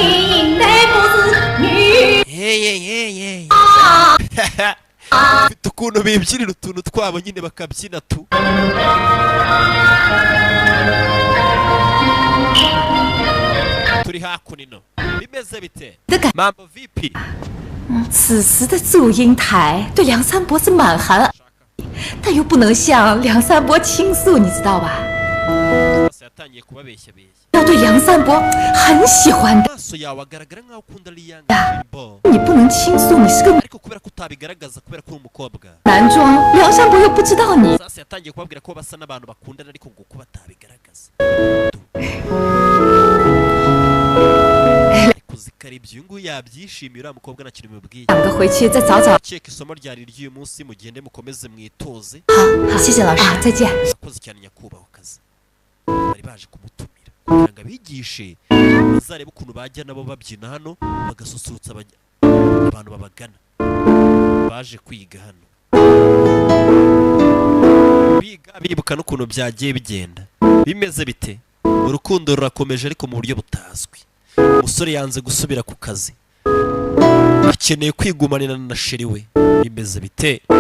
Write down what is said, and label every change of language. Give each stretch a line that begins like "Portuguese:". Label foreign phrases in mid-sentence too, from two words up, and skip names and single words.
Kinyarwanda: ufite ukuntu bibyinira utuntu twabo nyine bakabyina tu turi hakuno bimeze bite
Swahili: mambo vipi
Chinese: 此时的祝英台对梁山伯是满含爱意，但又不能向梁山伯倾诉，你知道吧？
Kinyarwanda: yatangiye kubabeshya-beshya
Chinese: 要对梁山伯很喜欢的，
Kinyarwanda: amaso yawe agaragara nk'aho ukunda Liyanga Jimbo
Chinese: 你不能倾诉，你是个
Kinyarwanda: ariko kubera ko utabigaragaza kubera ko uri umukobwa
Chinese: 男装，梁山伯又不知道你。
Kinyarwanda: sasa yatangiye kubabwira ko basa n'abantu bakundana ariko ngo ko batabigaragaza ariko zikari ibyo uyu nguyu yabyishimiye uriya mukobwa nta kintu bimubwiye
Chinese: 两个回去再找找。
Kinyarwanda: ceka isomo ryari ry'uyu munsi mugende mukomeze mwitoze
Chinese: 好，谢谢老师。再见。
Kinyarwanda: akoze cyane nyakubahwa akazi bari baje kumutumira kugira ngo abigishe bazarebe ukuntu bajya nabo babyina hano bagasusurutsa abantu babagana baje kwiga hano bibuka n'ukuntu byagiye bigenda bimeze bite urukundo rurakomeje ariko mu buryo butazwi umusore yanze gusubira ku kazi akeneye kwigumanira na sheri we bimeze bite